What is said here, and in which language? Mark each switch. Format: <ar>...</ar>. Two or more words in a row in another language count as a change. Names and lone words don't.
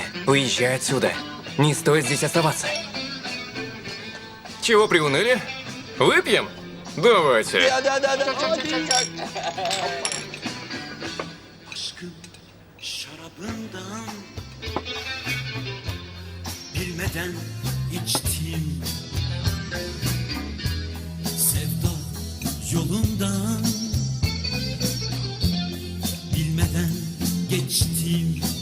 <ru>Уезжай отсюда. Не стоит здесь оставаться. Чего приуныли? Выпьем? Давайте.</ru> <tr>Aşkım şarabından bilmeden içtim. Sevda yolundan bilmeden geçtim.</tr>